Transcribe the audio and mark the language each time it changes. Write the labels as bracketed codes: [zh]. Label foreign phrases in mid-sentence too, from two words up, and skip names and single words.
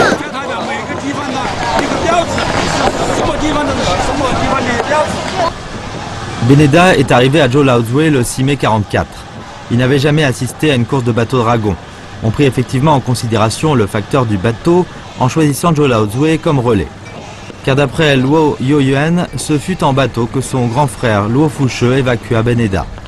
[zh] 它的每个地方的一个标志，什么地方的什么地方的标志。 [fr] Beneda est arrivé à Zhou Lao Zui le 6 mai 44. Il n'avait jamais assisté à une course de bateau-dragon. On prit effectivement en considération le facteur du bateau en choisissant Zhou Lao Zui comme relais. Car d'après Luo Yoyuan, ce fut en bateau que son grand frère Luo Fuche évacua Beneda.